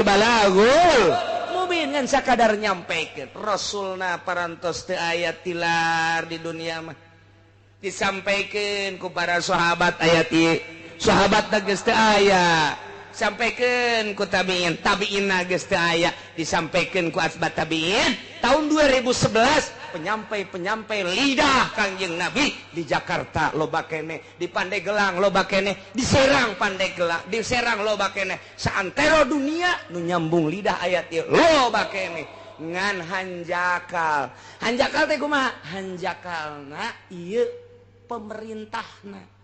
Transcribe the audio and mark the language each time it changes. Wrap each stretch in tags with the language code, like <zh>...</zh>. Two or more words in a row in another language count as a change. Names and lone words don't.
<su>balagul mubin ngan sakadar nyampaikeun Rasulna parantos teu aya tilar di dunia mah disampaikeun ku para sahabat ayat ieu sahabat geus teu aya sampaikeun ku tabiin geus teu aya disampaikeun ku asbat tabiin tahun 2011 penyampai lidah Kangjeng Nabi di Jakarta loba keneh di Pandeglang loba keneh di Serang Pandeglang di Serang loba keneh saantero dunia nu nyambung lidah ayat ieu loba keneh ngan hanjakal teh kumaha hanjakalna ieu pemerintah</su>